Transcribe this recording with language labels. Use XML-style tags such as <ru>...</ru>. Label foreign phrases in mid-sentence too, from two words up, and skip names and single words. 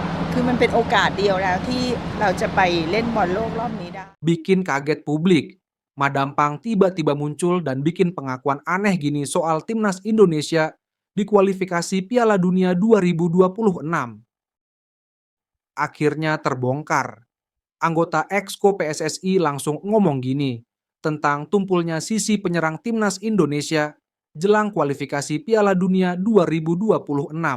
<th>คือมันเป็นโอกาสเดียวแล้วที่เราจะไปเล่นบอลโลกรอบนี้ได้</th> <id>Bikin kaget publik. Madampang tiba-tiba muncul dan bikin pengakuan aneh gini soal timnas Indonesia di kualifikasi Piala Dunia 2026. Akhirnya terbongkar. Anggota Exco PSSI langsung ngomong gini tentang tumpulnya sisi penyerang timnas Indonesia jelang kualifikasi Piala Dunia 2026.</id>